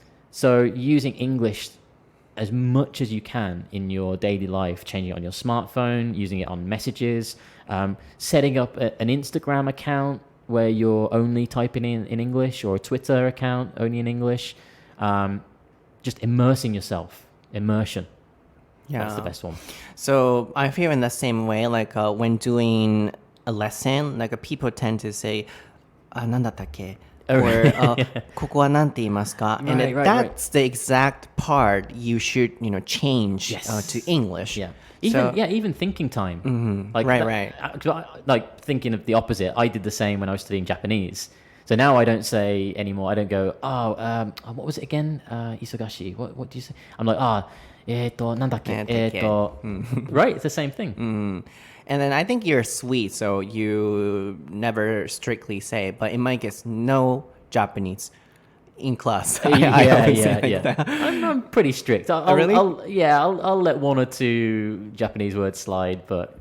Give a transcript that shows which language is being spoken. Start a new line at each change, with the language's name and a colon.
English: So using English as much as you can in your daily life, changing it on your smartphone, using it on messages, setting up an Instagram account where you're only typing in English, or a Twitter account only in English, just immersing yourself. Immersion. Yeah. That's the best one. So I feel in the same way, like when doing a lesson, like people tend to say,
Japanese: なんだったっけ? Or ここはなんて言いますか?
English: And that's the exact part you should, change to English. Yeah. Even thinking time. Like right. Like thinking of the opposite. I did the same when I was studying Japanese. So now I don't say anymore. I don't go, what was it again? Isogashi. What do you say? I'm like,
Japanese: なんだっけ?
English: Right? It's the same thing. And then I think you're sweet, so you never strictly say, but in my case, no Japanese in class. Yeah. I'm pretty strict. Really? I'll let one or two Japanese words slide, but